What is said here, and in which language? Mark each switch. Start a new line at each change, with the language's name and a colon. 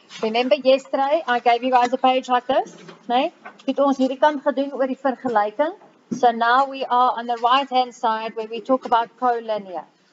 English: Remember yesterday I gave you guys a page like this, nee?
Afrikaans: Het ons hierdie kant gedoen oor die vergelyking.
English: So now we are on the right hand side where we talk about collinear.